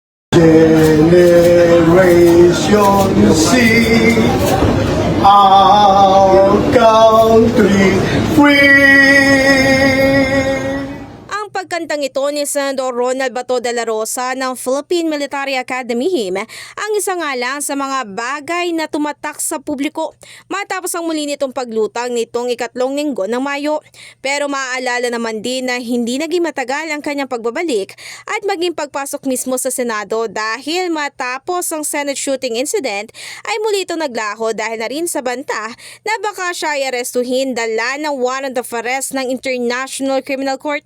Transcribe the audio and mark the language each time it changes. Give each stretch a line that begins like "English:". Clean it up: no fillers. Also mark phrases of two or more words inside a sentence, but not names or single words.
English: Generation C, our country free.
Filipino: Ang pagkantang ito ni Senador Ronald Bato de la Rosa ng Philippine Military Academy HIM ang isa nga lang sa mga bagay na tumatak sa publiko matapos ang muli nitong paglutang nitong ikatlong linggo ng Mayo. Pero maaalala naman din na hindi naging matagal ang kanyang pagbabalik at maging pagpasok mismo sa Senado dahil matapos ang
English: Senate shooting incident
Filipino: ay muli itong naglaho dahil na rin sa banta na baka siya ay arestuhin dala ng
English: warrant of arrest
Filipino: ng International Criminal Court.